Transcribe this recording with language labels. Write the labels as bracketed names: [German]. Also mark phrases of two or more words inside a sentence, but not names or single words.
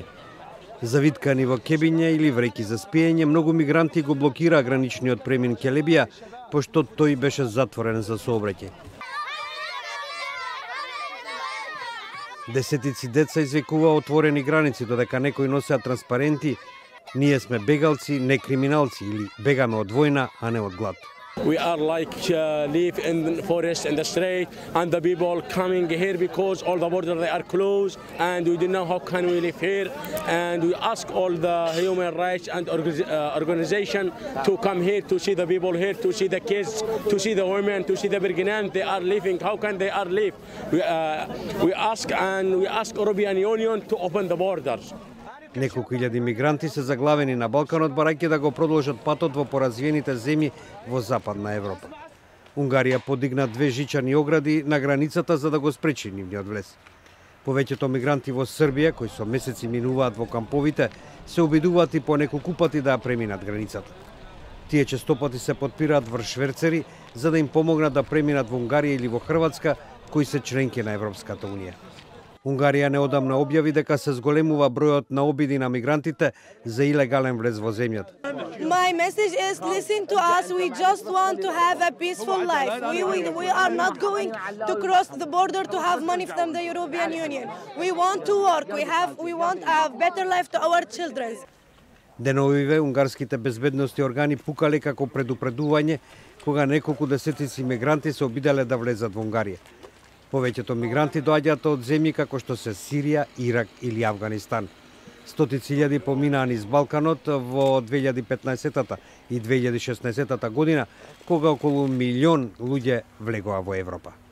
[Macedonian] Завиткани во кебиња или вреки за спиење, многу мигранти го блокираа граничниот премин Келебија, пошто тој беше затворен за сообраќај. Десетици деца извикуваа отворени граници, додека некои носеа транспаренти "Ние сме бегалци, не криминалци" или "Бегаме од војна, а не од глад". [English] We are like live in the forest and the street, and the people coming here because all the borders they are closed, and we don't know how can we live here. And we ask all the human rights and organization to come here to see the people here, to see the kids, to see the women, to see the Bergenans. They are living. How can they are live? We ask European Union to open the borders. [Macedonian] Неколку илјади мигранти се заглавени на Балканот барајќи да го продолжат патот во поразвиените земји во Западна Европа. Унгарија подигна 2 жичани огради на границата за да го спречи нивниот влез. Повеќето мигранти во Србија, кои со месеци минуваат во камповите, се обидуваат и по неколку пати да ја преминат границата. Тие честопати се подпираат врз шверцери за да им помогнат да преминат во Унгарија или во Хрватска, кои се членки на Европската унија. Унгарија неодамна објави дека се зголемува бројот на обиди на мигрантите за илегален влез во земјата. [English] My message is listen to us. We just want to have a peaceful life. We are not going to cross the border to have money from the European Union. We want to work. We want a better life to our children. [Macedonian] Деновиве унгарските безбедности органи пукале како предупредување кога неколку десетици мигранти се обиделе да влезат во Унгарија. Повеќето мигранти доаѓаат од земји како што се Сирија, Ирак или Авганистан. Стотици илјади поминаа низ Балканот во 2015 и 2016 година, кога околу 1 милион луѓе влегоа во Европа.